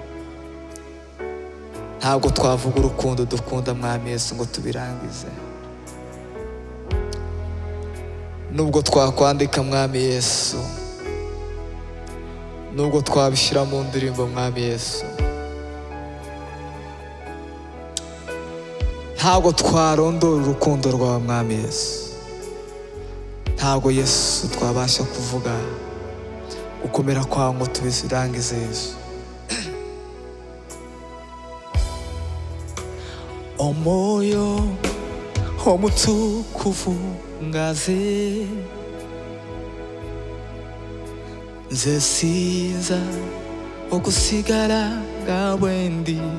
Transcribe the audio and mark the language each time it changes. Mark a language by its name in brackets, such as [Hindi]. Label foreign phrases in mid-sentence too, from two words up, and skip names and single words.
[Kinyarwanda] Ntabwo twavuga urukundo dukunda mwami Yesu ngo tubirangize, nubwo twakwandika mwami Yesu nubwo twabishyira mu ndirimbo mwami Yesu, ntabwo twarondora urukundo rwawe mwami Yesu. Ntabwo Yesu twabasha kuvuga gukomera kwawe ngo tubirangize Yesu. [Ganda] Omoyo omutukuvu ngaze nze sinza okusigala nga bwendi.